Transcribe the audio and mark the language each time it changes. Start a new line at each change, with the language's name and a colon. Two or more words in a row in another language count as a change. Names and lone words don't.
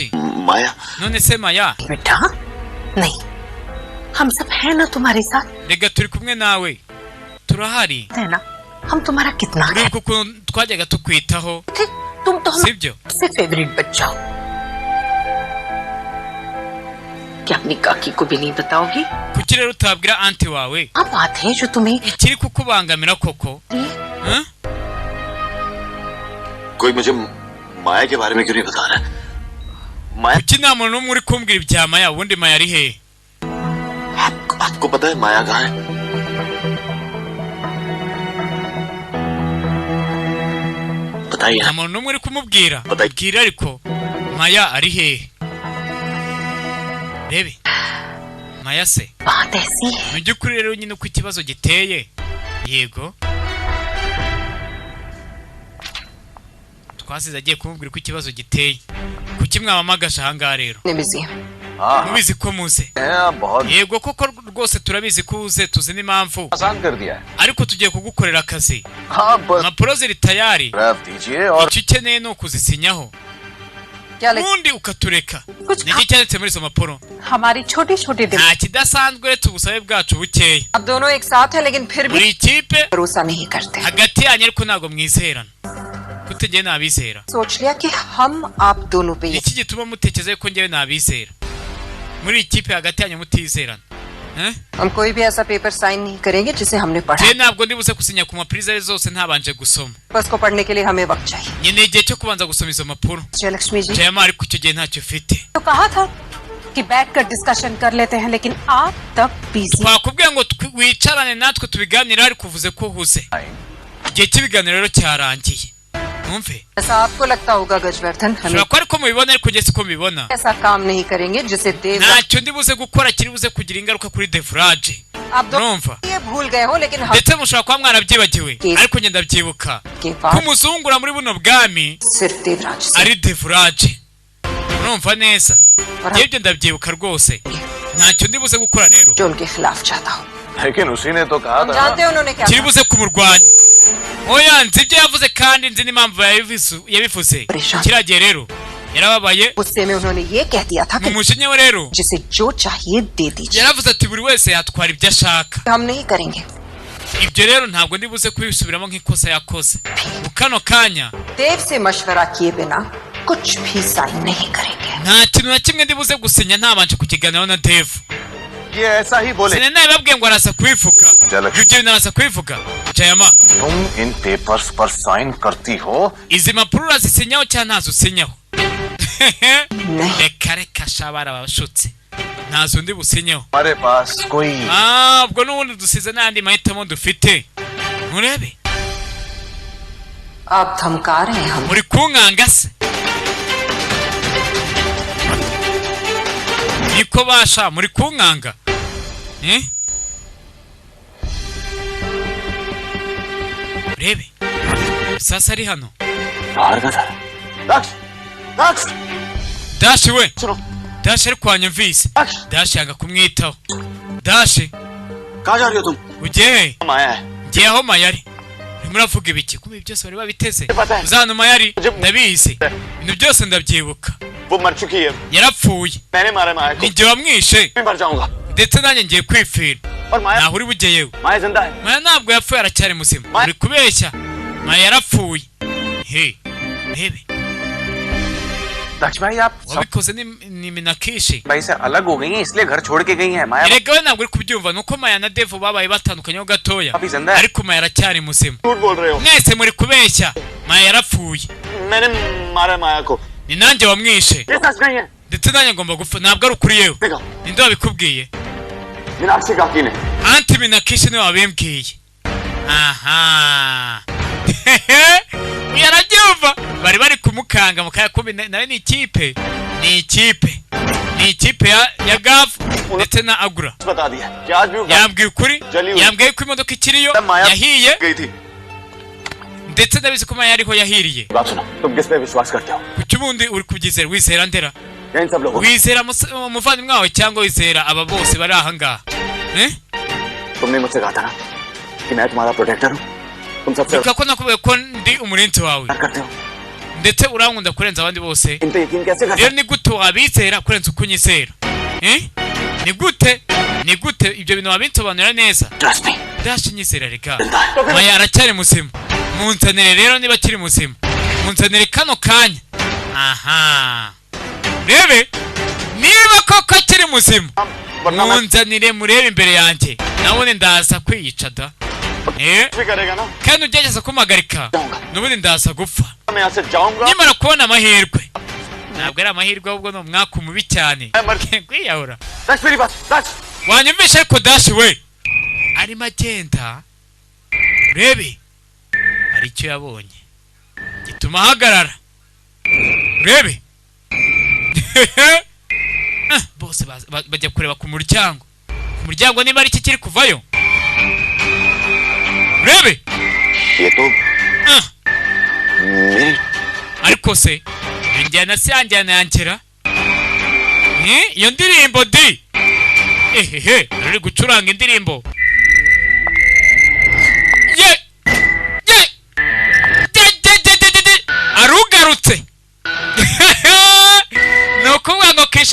Hindi: माया
Kinyarwanda: none se Maya
Hindi: बेटा नहीं हम सब है ना तुम्हारे साथ
Kinyarwanda: rega turi kumwe nawe turahari
Hindi: है ना हम तुम्हारा कितना है
Kinyarwanda: uribuka ukuntu twajyaga tukwitaho
Hindi: तुम तो
Kinyarwanda: sibyo
Hindi: सबसे फेवरेट बच्चा हो क्या अपनी काकी को भी नहीं बताओगी
Kinyarwanda: kuki rero utabwira anti wawe
Hindi: अब बात है जो तुम्हें
Kinyarwanda: ikiri kukubangamira koko
Hindi: कोई मुझे माया के बारे में क्यों नहीं बता रहा माया
Kinyarwanda: kuki nta muntu n'umwe uri kumbwira ibya Maya ubundi Maya ari hehe
Hindi: आपको पता है माया कहाँ है बताइए
Kinyarwanda: nta muntu n'umwe uri kumubwira
Hindi: Batayi.
Kinyarwanda: bwira ariko Maya ari hehe rebe Maya se
Hindi: बात ऐसी है
Kinyarwanda: mu by'ukuri rero nyine uko ikibazo giteye yego twasize agiye kumubwira uko ikibazo giteye kuki mwabamagaje ahangaha rero
Hindi: बिजी है
Kinyarwanda: mubizi ko muze
Hindi: बहुत
Kinyarwanda: yego koko rwose turabizi ko uze tuzi n'impamvu
Hindi: आसान कर दिया है
Kinyarwanda: ariko tugiye kugukorera akazi
Hindi: हाँ बस
Kinyarwanda: impapuro ziri tayari
Hindi: ड्राफ्ट दीजिए और
Kinyarwanda: icyo ukeneye ni ukuzisinyaho
Hindi: क्या लगे
Kinyarwanda: ubundi ukatureka
Hindi: कुछ
Kinyarwanda: niki cyanditse muri izo mpapuro
Hindi: हमारी छोटी छोटी दिल
Kinyarwanda: nta kidasanzwe uretse ubusabe bwacu bukeya
Hindi: अब दोनों एक साथ है लेकिन फिर भी
Kinyarwanda: buri kipe
Hindi: भरोसा नहीं करते
Kinyarwanda: hagati yanyu ariko ntabwo mwizerana kutegeye nabizera
Hindi: सोच लिया कि हम आप दोनों पे
Kinyarwanda: iki gituma mutekereza ko njyewe nabizera muri iyi kipe hagati yanyu mutizerana
Hindi: हम कोई भी ऐसा
English: paper sign
Hindi: नहीं करेंगे जिसे हमने पढ़ा
Kinyarwanda: njyewe ntabwo ndibuze gusinya ku mapurize zose ntabanje gusoma
Hindi: बस को पढ़ने के लिए हमें वक्त चाहिए
Kinyarwanda: nkeneye igihe cyo kubanza gusoma izo mpapuro
Hindi: जयलक्ष्मी जी
Kinyarwanda: jayama ariko icyo gihe ntacyo ufite
Hindi: तो कहा था कि बैठकर डिस्कशन कर लेते हैं लेकिन आप तब बिजी
Kinyarwanda: twakubwiye ngo wicarane natwe tubiganire ariko uvuze ko uhuze igihe cy'ibiganiro rero cyarangiye mwumve
Hindi: ऐसा आपको लगता होगा गजवर्धन हमें
Kinyarwanda: ushobora kuba ariko mubibona ariko njye siko mbibona
Hindi: ऐसा काम नहीं करेंगे जिसे देव
Kinyarwanda: ntacyo ndibuze gukora kiri buze kugira ingaruka kuri defurage
Hindi: आप दोनों
Kinyarwanda: urumva
Hindi: ये भूल गए हो लेकिन हम
Kinyarwanda: ndetse mushobora kuba mwarabyibagiwe ariko njye ndabyibuka
Hindi: के
Kinyarwanda: ko
Hindi: बाद
Kinyarwanda: umuzungura muri buno bwami
Hindi: सिर्फ देवराज से
Kinyarwanda: ari defurage urumva neza njyewe ibyo ndabyibuka rwose ntacyo ndibuze gukora rero
Hindi: जो उनके खिलाफ चाहता हो लेकिन उसी ने तो कहा हम जानते हैं उन्होंने क्या
Kinyarwanda: kiri
Hindi: कहा।
Kinyarwanda: buze kumurwanya oya nzi ibyo yavuze kandi nzi n'impamvu yabivuze kiragiye rero yarababaye
Hindi: गुस्से में उन्होंने ये कह दिया था कि
Kinyarwanda: umujinya we rero
Hindi: जिसे जो चाहिए दे दीजिए
Kinyarwanda: yaravuze ati buri wese yatwara ibyo ashaka
Hindi: हम नहीं करेंगे
Kinyarwanda: ibyo rero ntabwo ndibuze kubisubiramo nk'ikosa yakoze mu kano kanya
Hindi: देव से मशवरा किए बिना कुछ भी साइन नहीं करेंगे
Kinyarwanda: nta kintu na kimwe ndibuze gusinya ntabanje kukiganiraho na Dev
Hindi: ये ऐसा ही बोले
Kinyarwanda: sinena babwiye ngo arasa kubivuga ibyo bintu arasa kubivuga Jayama
Hindi: तुम इन पेपर्स पर साइन करती हो
Kinyarwanda: izi mpapuro urazisinyaho cyangwa ntazo usinyaho
Hindi: नहीं
Kinyarwanda: reka reka shabara babashutse ntazo ndi businyeho
Hindi: हमारे पास कोई
Kinyarwanda: ubwo n'ubundi dusize n'andi mahitamo dufite murebe
Hindi: आप धमका रहे हैं हम
Kinyarwanda: muri kunkanga se niko basha muri kunkanga urebe sasa ari hano
Hindi: बाहर का था दक्ष दक्ष
Kinyarwanda: dashi we
Hindi: सुनो
Kinyarwanda: dashi ari kwanyumvise
Hindi: दक्ष
Kinyarwanda: dashi yanga kumwitaho dashi
Hindi: कहाँ जा रही हो तुम
Kinyarwanda: ugiye
Hindi: माया है
Kinyarwanda: ngiye aho mayari urimo uravuga ibiki kuba byose bari babiteze
Hindi: पता है
Kinyarwanda: uzahano mayari ndabizi ibintu byose ndabyibuka
Hindi: वो मर चुकी है
Kinyarwanda: yarapfuye
Hindi: मैंने मारा माया को
Kinyarwanda: ni jye wamwishe
Hindi: मैं मर जाऊंगा
Kinyarwanda: ndetse nanjye ngiye kwipfira
Hindi: और माया
Kinyarwanda: ntaho uri bujye yewe
Hindi: माया जिंदा है
Kinyarwanda: maya ntabwo yapfuye aracyari muzima uri kubeshya maya yarapfuye he rebe
Hindi: दक्ष भाई आप
Kinyarwanda: wabikoze ni minakishi
Hindi: भाई से अलग हो गई हैं इसलिए घर छोड़ के गई हैं माया
Kinyarwanda: erega we ntabwo uri kubyumva nuko maya na Dev babaye batandukanyeho gatoya
Hindi: अभी जिंदा है
Kinyarwanda: ariko maya aracyari muzima
Hindi: झूठ बोल रहे हो
Kinyarwanda: mwese muri kubeshya maya yarapfuye
Hindi: मैंने मारा माया को
Kinyarwanda: ni nanjye wamwishe
Hindi: ये सच नहीं है
Kinyarwanda: ndetse nanjye ngomba gupfa ntabwo ari ukuri yewe
Hindi: देखो
Kinyarwanda: ninde wabikubwiye
Hindi: मीनाक्षी काकी ने
Kinyarwanda: anti minakishi niwe wabimbwiye aha yarabyumva bari bari kumukanga mu kaya kumbi nawe ni ikipe ya Gav ndetse na Agura
Hindi: बता दिया कि आज भी वो
Kinyarwanda: yambwiye ukuri Jali we. yambwiye ko imodoka ikiriyo
Hindi: माया
Kinyarwanda: yahiye
Hindi: गई थी
Kinyarwanda: ndetse ndabizi ko maya ariho yahiriye
Hindi: बात सुनो तुम किस पे विश्वास करते हो
Kinyarwanda: kuki ubundi uri kubyizera wizera ndera
Hindi: या इन सब लोगों
Kinyarwanda: wizera umuvandimwe wawe cyangwa wizera aba bose bari aha ngaha
Hindi: तुमने मुझसे कहा था ना कि मैं तुम्हारा प्रोटेक्टर हूँ तुम सबसे
Kinyarwanda: reka ko nakubwiye ko ndi umurinzi wawe
Hindi: प्यार करते हो
Kinyarwanda: ndetse urankunda kurenza abandi bose
Hindi: इन पे यकीन कैसे करते
Kinyarwanda: rero ni gute wabizera kurenza uko unyizera ni gute ibyo bintu wabinsobanurira neza
English: trust me
Kinyarwanda: dashi nyizera reka
Hindi: जिंदा है
Kinyarwanda: maya aracyari muzima munzanire rero niba akiri muzima munzanire kano kanya aha rebe niba koko akiri muzima
Hindi: वरना मैं
Kinyarwanda: munzanire murebe imbere yanjye nabone ndaza kwiyica da
Hindi: भी करेगा ना
Kinyarwanda: kandi ugerageza kumpagarika n'ubundi ndaza gupfa
Hindi: मैं यहाँ से जाऊंगा
Kinyarwanda: nimara kubona amahirwe ntabwo ari amahirwe ahubwo ni umwaka mubi cyane kwiyahura
Hindi: दक्ष मेरी बात दक्ष
Kinyarwanda: wanyumvisha ariko dashi we arimo agenda urebe hari icyo yabonye gituma ahagarara urebe bose bajya kureba ku muryango niba ari iki kiri kuvayo urebe
Hindi: ये तो मेरी
Kinyarwanda: ariko se injyana se yanjyana yankera iyo ndirimbo di ehehe ari gucuranga indirimbo arugarutse ni ukuvuga ngo kisha